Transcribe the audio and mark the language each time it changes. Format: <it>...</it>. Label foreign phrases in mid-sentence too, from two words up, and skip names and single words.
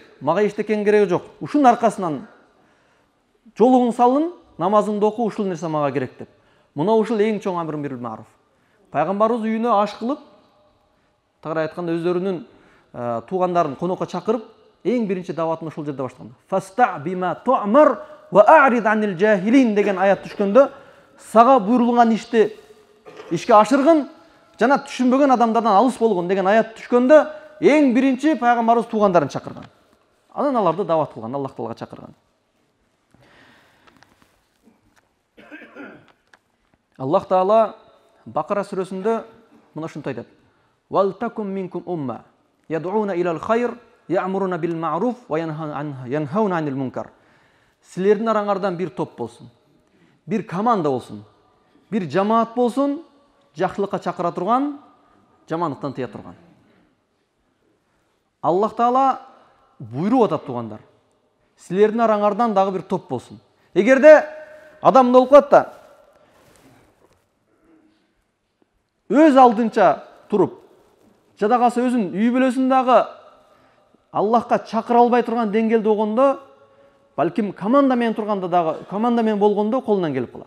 <ky>Мага эчтекенин кереги жок. Ушунун аркасынан жолугуң салын, намазыңды оку, ушул нерсе мага керек деп. Мына ушул эң чоң</ky> <ar>أمر بالمعروف.</ar> <ky>Пайгамбарыбыз үйүнө аш кылып, тагыраак айтканда өздөрүнүн туугандарын конокко чакырып, эң биринчи даватын ушул жерде баштаган.</ky> <ar>فاصدع بما تؤمر وأعرض عن الجاهلين</ar> <ky>деген аят түшкөндө, сага буйрулган ишти ишке ашыргын, жана түшүнбөгөн адамдардан алыс болгон деген аят түшкөндө, эң биринчи пайгамбарыбыз туугандарын чакырган. Анан аларды дават кылган, Аллах Таалага чакырган. Аллах Таала Бакара сүрөсүндө мына ушундай айтат.</ky> <ar>ولتكن منكم أمة يدعون إلى الخير يأمرون بالمعروف وينهون عن المنكر.</ar> <ky>Силердин араңардан бир топ болсун, бир команда болсун, бир жамаат болсун, жакшылыкка чакыра турган, жамандыктан тыя турган. Аллах Таала буйруп атат туугандар. Силердин араңардан дагы бир топ болсун. Эгерде адам болуп калат да, өз алдынча туруп, жада калса өзүн үй бүлөсүндөгү Аллахка чакыра албай турган деңгээлде болгондо, балким команда менен турганда дагы, команда менен болгондо колунан келип калар.</ky>